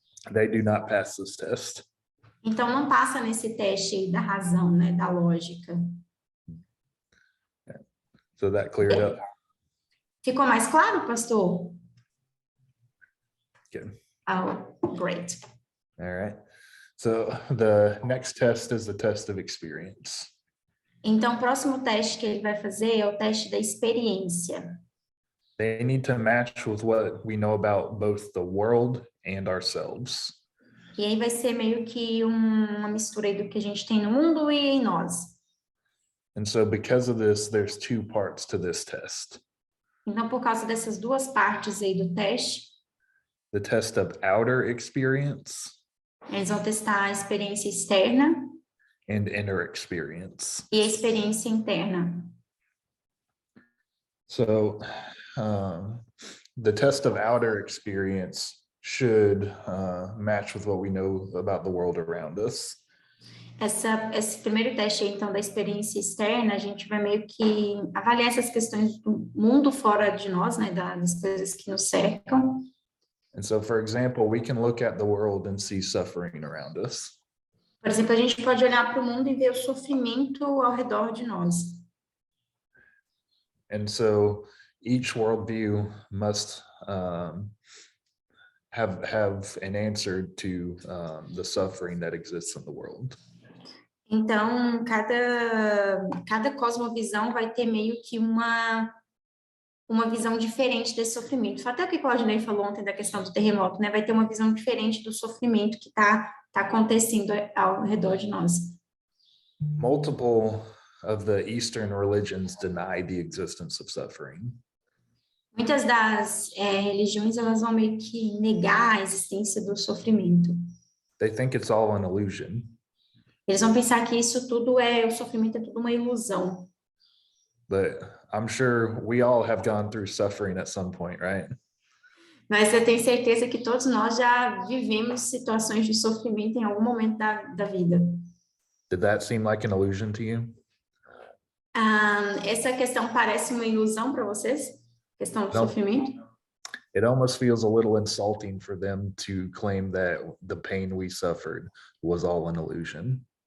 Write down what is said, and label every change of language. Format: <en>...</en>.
<en>They do not pass this test.</en> <pt>Então, não passa nesse teste aí da razão, né, da lógica.</pt> <en>So that cleared up.</en> <pt>Ficou mais claro, pastor?</pt> <en>Good. Oh, great. All right. So the next test is the test of experience.</en> <pt>Então, o próximo teste que ele vai fazer é o teste da experiência.</pt> <en>They need to match with what we know about both the world and ourselves.</en> <pt>E aí vai ser meio que uma mistura aí do que a gente tem no mundo e em nós.</pt> <en>And so because of this, there's two parts to this test.</en> <pt>Então, por causa dessas duas partes aí do teste,</pt> <en>The test of outer experience</en> <pt>eles vão testar a experiência externa</pt> <en>and inner experience.</en> <pt>e a experiência interna.</pt> <en>So the test of outer experience should match with what we know about the world around us.</en> <pt>Esse primeiro teste, então, da experiência externa, a gente vai meio que avaliar essas questões do mundo fora de nós, né, das coisas que nos cercam.</pt> <en>And so, for example, we can look at the world and see suffering around us.</en> <pt>Por exemplo, a gente pode olhar para o mundo e ver o sofrimento ao redor de nós.</pt> <en>And so each worldview must have an answer to the suffering that exists in the world.</en> <pt>Então, cada cosmovisão vai ter meio que uma visão diferente desse sofrimento. Foi até o que o Claudinei falou ontem da questão do terremoto, né? Vai ter uma visão diferente do sofrimento que tá acontecendo ao redor de nós.</pt> <en>Multiple of the Eastern religions deny the existence of suffering.</en> <pt>Muitas das religiões, elas vão meio que negar a existência do sofrimento.</pt> <en>They think it's all an illusion.</en> <pt>Eles vão pensar que isso tudo o sofrimento é tudo uma ilusão.</pt> <en>But I'm sure we all have gone through suffering at some point, right?</en> <pt>Mas eu tenho certeza que todos nós já vivemos situações de sofrimento em algum momento da vida.</pt> <en>Did that seem like an illusion to you?</en> <pt>Essa questão parece uma ilusão para vocês? Questão do Não. sofrimento?</pt> <en>It almost feels a little insulting for them to claim that the pain we suffered was all an illusion.</en>